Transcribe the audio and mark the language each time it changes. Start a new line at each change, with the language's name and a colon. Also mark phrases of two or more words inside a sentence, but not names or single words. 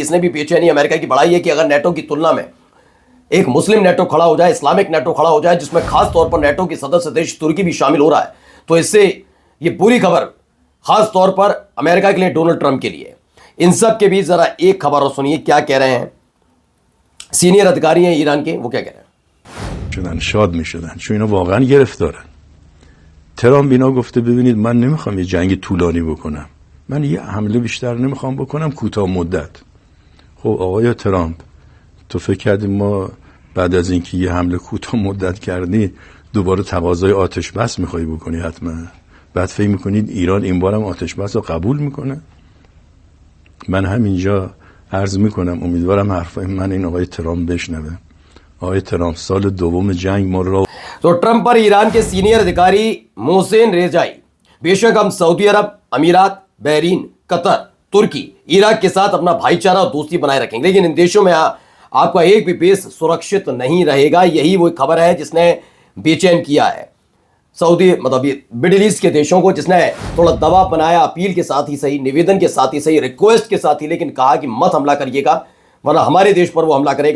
Hindi: इसने भी बेचैनी अमेरिका की बढ़ाई है कि अगर नेटो की तुलना में एक मुस्लिम नेटो खड़ा हो जाए, इस्लामिक नेटो खड़ा हो जाए, जिसमें खास तौर पर नेटो के सदस्य देश तुर्की भी शामिल हो रहा है, तो इससे ये बुरी खबर खास तौर पर अमेरिका के लिए, डोनाल्ड ट्रंप के लिए। इन सब के बीच जरा एक खबर और सुनिए क्या कह रहे हैं सीनियर अधिकारी हैं ईरान के, वो क्या कह रहे हैं।
Persian: شدن شاد می شدن چون اینا واقعا گرفتارن. ترامپ اینا گفته ببینید من نمیخوام یه جنگ طولانی بکنم، من یه حمله بیشتر نمیخوام بکنم، کوتاه مدت. خب آقای ترامپ، تو فکر کردی ما بعد از اینکه یه حمله کوتاه مدت کردی دوباره تقاضای آتش بس میخوای بکنی؟ حتما بعد فکر میکنید ایران این بارم آتش بس رو قبول میکنه؟ من همینجا عرض میکنم امیدوارم حرفای من این آقای ترامپ بشنوه. آقای ترامپ سال دوم جنگ ما رو
Hindi: तो ट्रंप पर ईरान के सीनियर अधिकारी मोहसेन रेजाई, बेशक हम सऊदी अरब, अमीरात, बहरीन, कतर, तुर्की, इराक के साथ अपना भाईचारा और दोस्ती बनाए रखेंगे, लेकिन इन देशों में आपका एक भी बेस सुरक्षित नहीं रहेगा। यही वो खबर है जिसने बेचैन किया है सऊदी, मतलब ये मिडिल ईस्ट के देशों को, जिसने थोड़ा दबाव बनाया, अपील के साथ ही सही, निवेदन के साथ ही सही, रिक्वेस्ट के साथ ही, लेकिन कहा कि मत हमला करिएगा वरना हमारे देश पर वो हमला करेगा।